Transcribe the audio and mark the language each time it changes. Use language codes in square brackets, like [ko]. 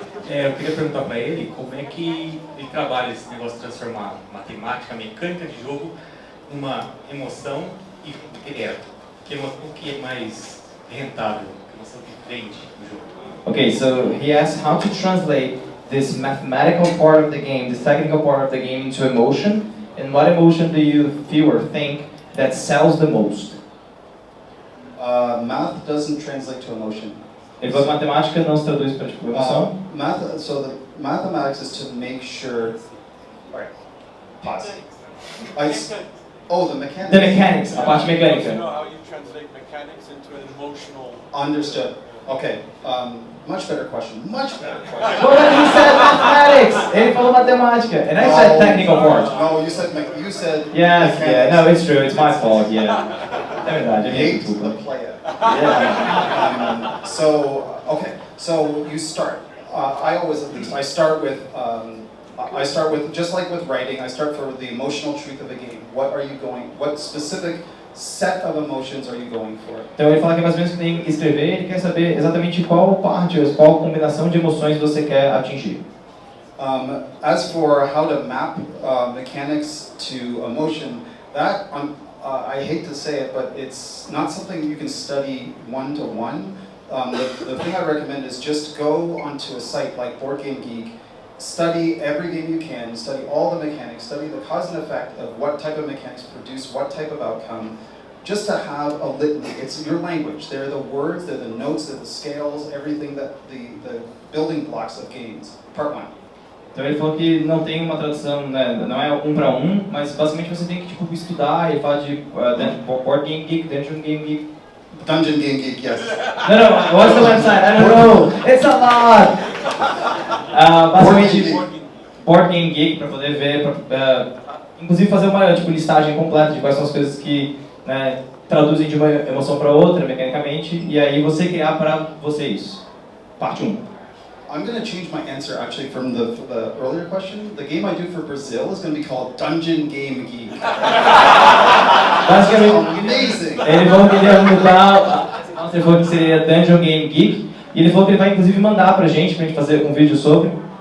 [pt] Eu queria perguntar para ele como é que ele trabalha esse negócio de transformar matemática, mecânica de jogo, numa emoção e direto. O que é mais rentável, que emoção que vende no jogo. [en] Okay, so he asked how to translate this mathematical part of the game, this technical part of the game into emotion, and what emotion do you feel or think that sells the most? Math doesn't translate to emotion. [pt] Ele falou que matemática não se traduz para tipo emoção. [en] So the mathematics is to make sure. All right, pause. The mechanics. The mechanics, [pt] a parte mecânica. [en] You know how you translate mechanics into an emotional. Understood. Okay. Much better question. Much better question. Well, he said mathematics. [pt] Ele falou matemática, [en] and I said technical part. No, you said Yes, yeah, no, it's true. It's my fault. Yeah. [pt] É verdade. [en] I hate the player. Yeah. So you start. I start with just like with writing. I start for the emotional truth of a game. What specific set of emotions are you going for? [pt] Então ele fala que mais ou menos que tem que escrever, ele quer saber exatamente qual combinação de emoções você quer atingir. [en] As for how to map mechanics to emotion, that I hate to say it, but it's not something you can study one-to-one. The thing I recommend is just go onto a site like Board Game Geek, study every game you can, study all the mechanics, study the cause and effect of what type of mechanics produce what type of outcome, just to have a litany. It's your language. They're the words, they're the notes, they're the scales, everything that the building blocks of games. Part 1. [pt] Então ele falou que não tem uma tradução, né, não é um para um, mas basicamente você tem que tipo estudar. Ele fala de Board Game Geek, Dungeon Game Geek. [en] Dungeon Game Geek, yes. No, what's the website? I don't know. It's a lot. [pt] Basicamente Board Game Geek para poder ver, inclusive fazer uma tipo listagem completa de quais são as coisas que traduzem de uma emoção para outra mecanicamente, e aí você criar para você isso. Parte 1. [en] I'm going to change my answer actually from the earlier question. The game I do for Brazil is going to be called Dungeon Game Geek. [pt] Basicamente, [en] amazing. [pt] Ele falou que ele ia mudar, ele falou que seria Dungeon Game Geek, e ele falou que ele vai inclusive mandar pra gente fazer um vídeo sobre.